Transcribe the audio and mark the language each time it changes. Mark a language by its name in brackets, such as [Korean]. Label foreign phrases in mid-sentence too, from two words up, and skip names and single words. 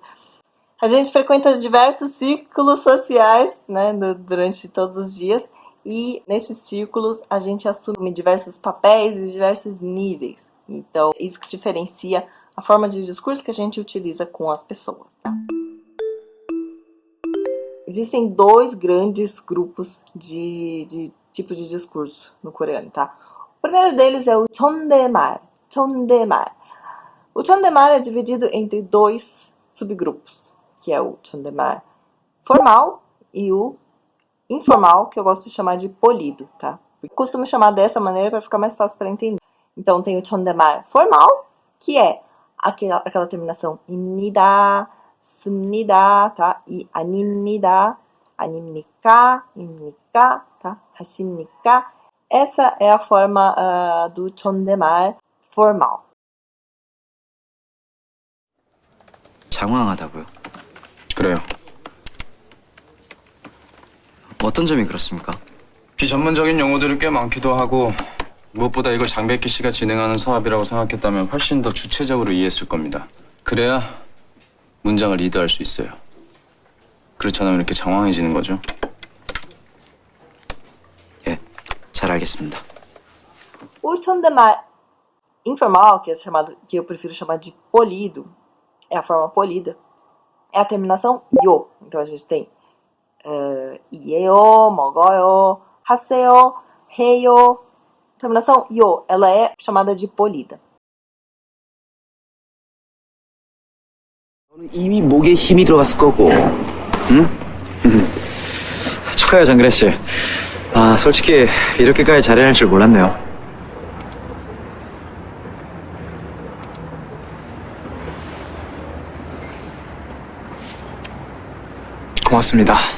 [Portuguese] A gente frequenta diversos círculos sociais, né, durante todos os dias, e nesses círculos a gente assume diversos papéis e diversos níveis. Então, isso que diferencia a forma de discurso que a gente utiliza com as pessoas. Tá? Existem dois grandes grupos de tipos de discurso no coreano, tá? O primeiro deles é o [Korean] 존댓말. 존댓말. [Portuguese] O 존댓말 é dividido entre dois subgrupos, que é o 존댓말 formal e o informal, que eu gosto de chamar de polido, tá? Eu costumo chamar dessa maneira para ficar mais fácil para entender. Então tem o 존댓말 formal, que é aquela terminação [Korean] 입니다, 씁니다, [Portuguese] tá? [Korean] E 아닙니다, 아닙니까, 입니까, tá? 하십니까. [Portuguese] Essa é a forma do 존댓말 formal. [Korean] 장황하다고요? 그래요. 어떤 점이 그렇습니까? 비전문적인 용어들이 꽤 많기도 하고 무엇보다 이걸 장백기 씨가 진행하는 사업이라고 생각했다면 훨씬 더 주체적으로 이해했을 겁니다. 그래야 문장을 리드할 수 있어요. 그렇지 않으면 이렇게 장황해지는 거죠. 예, 잘 알겠습니다. [Portuguese] O Tondemar informal, que é chamado, que eu prefiro chamar de polido, é a forma polida, é a terminação yo. Então a gente tem [Korean] 이에요, 먹어요, 하세요, 해요. [Portuguese] Terminação yo, ela é chamada de polida. [Korean] 이미 목에 힘이 들어갔을 거고, 응? 축하해요, 장그래 씨. 아, 솔직히 이렇게까지 잘해낼 줄 몰랐네요. 고맙습니다.